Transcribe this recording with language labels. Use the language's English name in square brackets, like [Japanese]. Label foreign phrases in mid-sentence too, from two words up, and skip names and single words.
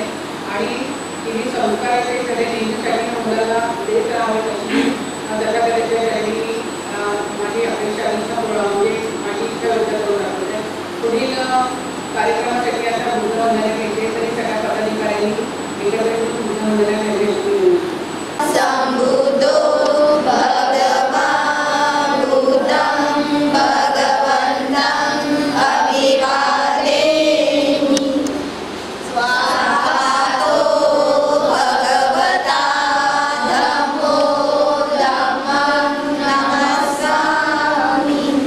[Marathi] आणि तिने संस्काराचे सगळे नेहमीसाठी मुलाला देत राहावे अशी तथागताच्या शैली माझी अपेक्षा म्हणजे माझी इच्छा व्यक्त करून दाखवते. पुढील कार्यक्रमासाठी आता बुद्धवंदना घ्यायचे तरी सगळ्या पदाधिकाऱ्यांनी एकत्र बुद्धवंदना घ्यायची. [Pali] संबुद्धो भगवान् बुद्धं भगवन्तं अभिवादेमि. स्वाहातो भगवता धम्मो धम्मं नमस्सामि.